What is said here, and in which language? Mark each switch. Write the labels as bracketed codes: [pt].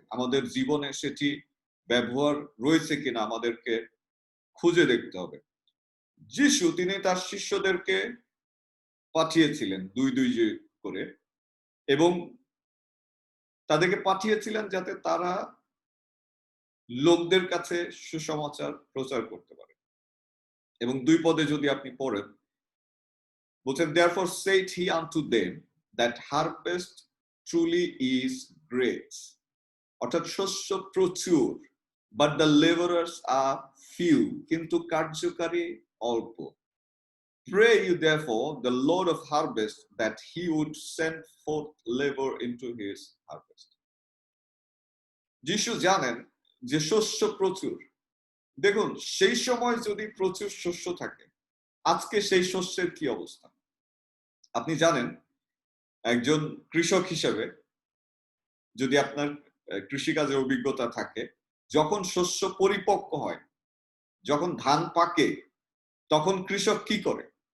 [bn] আমাদের জীবনে সেটি ব্যবহার রয়েছে কিনা আমাদেরকে খুঁজে দেখতে হবে। যিশু তিনি তার শিষ্যদেরকে পাঠিয়েছিলেন দুই দুই করে, এবং তাদেরকে পাঠিয়েছিলেন যাতে তারা লোকদের কাছে সুসমাচার প্রচার করতে পারে। এবং 2 পদে যদি আপনি পড়েন, বলছেন [en] therefore said he unto them that harvest truly is great, [bn] অর্থাৎ শস্য প্রচুর, [en] but the laborers are few, [bn] কিন্তু কার্যকারী অল্প। [en] Pray you therefore the Lord of harvest that he would send forth labor into his harvest. [bn] যিশু জানেন যে শস্য প্রচুর। দেখুন, সেই সময় যদি প্রচুর শস্য থাকে, আজকে সেই শস্যের কি অবস্থা? আপনি জানেন, একজন কৃষক হিসেবে যদি আপনার কৃষিকাজের অভিজ্ঞতা থাকে, যখন শস্য পরিপক্ক হয়, যখন ধান পাকে, তখন কৃষক কি করে?